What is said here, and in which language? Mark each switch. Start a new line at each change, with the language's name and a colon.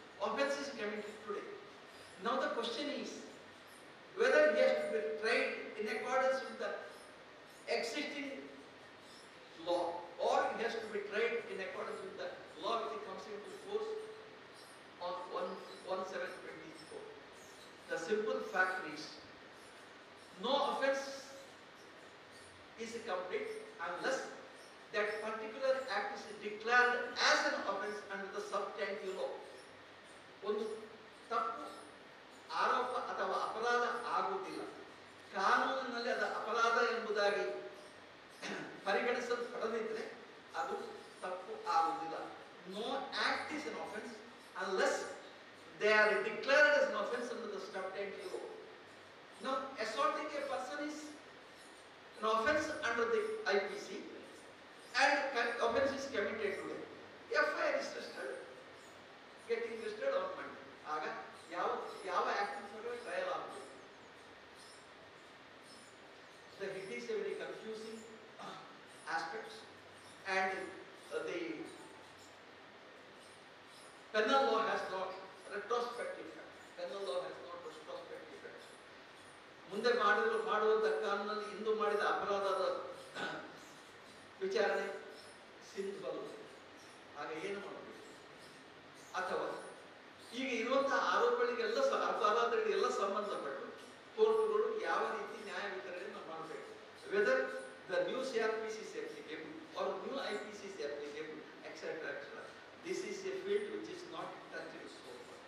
English: Offense is committed today. Now the question is whether he has to be tried in accordance with the existing law, or he has to be tried in accordance with the law which comes into force on 1/7/24. The simple fact is, no offense is complete unless that particular act is declared as an offense under the substantive law.
Kannada: ಒಂದು ತಪ್ಪು ಆರೋಪ ಅಥವಾ ಅಪರಾಧ ಆಗುವುದಿಲ್ಲ, ಕಾನೂನಿನಲ್ಲಿ ಅದು ಅಪರಾಧ ಎಂಬುದಾಗಿ ಪರಿಗಣಿಸಲ್ಪಡದಿದ್ದರೆ ಅದು ತಪ್ಪು ಆಗುವುದಿಲ್ಲ.
English: No act is an offense unless they are declared as an offense under the substantive law. Now, assaulting a person is an offense under the IPC, and offense is committed today. FIR is registered, getting registered on Monday.
Kannada: ಆಗ ಯಾವ act trial ಆಗುತ್ತೆ.
English: It is a very confusing aspects, and the penal law has not retrospective effect. Penal law has not retrospective effect.
Kannada: ಮುಂದೆ ಮಾಡುವಂತ ಕಾನೂನಲ್ಲಿ ಇಂದು ಮಾಡಿದ ಅಪರಾಧದ ವಿಚಾರಣೆ ಸಿಂಧುವಲ್ಲ. ಆಗ ಏನು ಮಾಡಬೇಕು? ಅಥವಾ ಈಗ ಇರುವಂತಹ ಆರೋಪಗಳಿಗೆಲ್ಲ ಅಪರಾಧಗಳಿಗೆಲ್ಲ ಸಂಬಂಧಪಟ್ಟು ಕೋರ್ಟುಗಳು ಯಾವ ರೀತಿ ನ್ಯಾಯ ವಿತರಣೆಯನ್ನು ಮಾಡಬೇಕು?
English: Whether the new CRPC is applicable or new IPC is applicable, etc., etc. This is a field which is not touched so far.